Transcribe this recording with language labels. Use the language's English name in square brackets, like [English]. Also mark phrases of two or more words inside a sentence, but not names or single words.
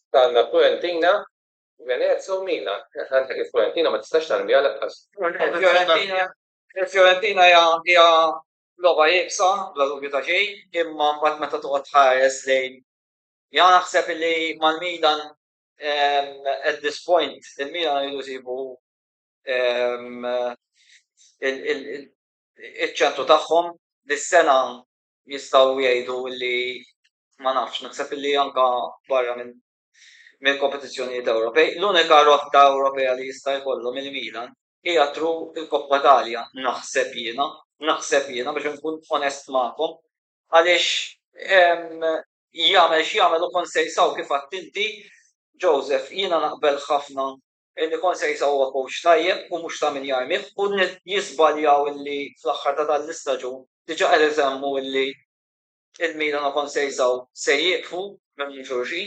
[Maltese] Għandna Fiorentina, Venezia u Milan. Għandek il-Fiorentina ma tistax tagħmilha laqqas. Il-Fiorentina hija logħba jibsa, bla dubju ta' xejn, imma mbagħad meta toqgħod tħares lejn. Jien naħseb li mal-Milan [English] at this point [Maltese] il-Milan jridu jsibu iċ-ċentru tagħhom dis-sena jistgħu jgħidu li ma nafx, naħseb li anke barra minn kompetizzjonijiet Ewropej. L-unika rotta Ewropea li jista' jkollhom il-Milan hija tru il-Koppa Italja, naħseb jiena biex nkun onest magħkom, għaliex jagħmel x'jagħmel u konsejsaw kif għadt inti, Joseph, jiena naqbel ħafna li konsejsaw huwa coach tajjeb u mhux ta' min jarmih u jiżbaljaw illi fl-aħħar ta' tal-istaġun diġà qed isemmu illi il-Milan u konsejsaw se jieqfu minn xulxin.